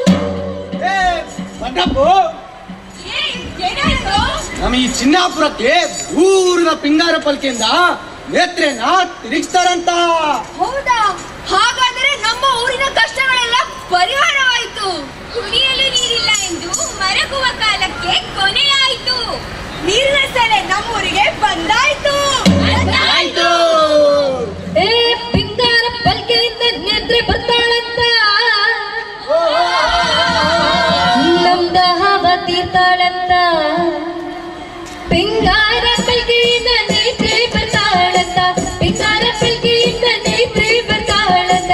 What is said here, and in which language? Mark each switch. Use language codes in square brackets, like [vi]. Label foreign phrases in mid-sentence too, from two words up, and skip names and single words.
[kn] ನಮ್ಮ ಈ ಚಿನ್ನಾಪುರಕ್ಕೆ ಊರಿನ ಪಿಂಗಾರ ಪಲ್ಕೆಯಿಂದ ನೇತ್ರೆನ ತಿರುಗಿಸ್ತಾರಂತ. ಹೌದಾ? ಹಾಗಾದರೆ ನಮ್ಮ ಊರಿನ ಕಷ್ಟಗಳೆಲ್ಲ ಪರಿಹಾರವಾಯಿತು. ಕುಡಿಯಲು ನೀರಿಲ್ಲ ಎಂದು ಮರಗುವ ಕಾಲಕ್ಕೆ ಕೊನೆಯಾಯಿತು. ನೀರಿನ ಸೆಲೆ ನಮ್ಮೂರಿಗೆ ಬಂದಾಯ್ತು. ಏ ಪಿಂಗಾರ ಪಲ್ಕೆಯಿಂದ ನೇತ್ರೆ ಬರ್ತಾಳಂತ, ನಮ್ದ ಹವ ತೀರ್ತಾಳಂತ. ಪಿಂಗಾರ ಪಲ್ಕೆಯಿಂದ ನೇತ್ರೆ ಬರ್ತಾಳಂತ, ಪಿಂಗಾರ ಪಲ್ಕೆಯಿಂದ ನೇತ್ರೆ ಬರ್ತಾಳಂತ.